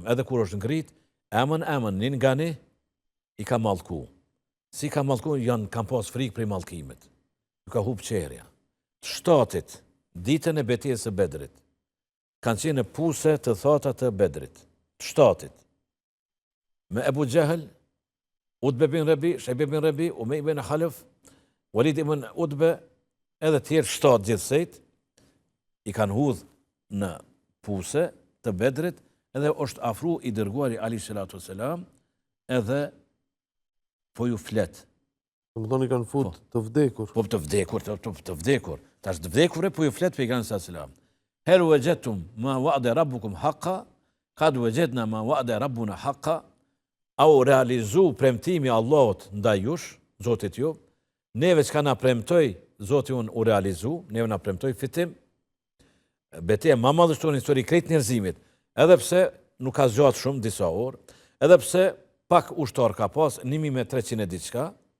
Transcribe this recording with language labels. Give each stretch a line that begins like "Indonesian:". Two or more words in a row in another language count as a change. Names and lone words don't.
Albanian: Edhe kur është ngrit, emën, një nga një, i ka mallku. Si ka mallku, kanë pas frikë prej mallkimit. Ju ka hub qerja. Të shtatit, ditën e betejës së Bedrit, kanë qenë puse të thata të Bedrit. Të shtatit. Me Ebu Gjehel, Utbe bin Rebi, Shejbe bin Rebi, Umej bin Halef, Walid ibn Utbe, edhe tjerë 7 gjithsejt, i kanë hudh në puse të Bedrit, edhe është afru i dërguari Ali Shalatu Selam, edhe po ju flet. Më thonë i kanë fut të vdekur. Po të vdekur. Ta është të vdekur po ju flet pejgamberi sallallahu.
Arabic: هل وجدتم ما وعد ربكم حقا قد وجدنا ما وعد ربنا حقا,
Albanian: au realizu premtimi Allahut ndaj jush, Zotit ju, neve që ka na premtoj, Zoti unë u realizu, neve na premtoj fitim, betejë më madhështor në histori krejt njerëzimit, edhe pse nuk ka zgjatë shumë disa orë, edhe pse pak ushtar ka pas, 1300 e diçka,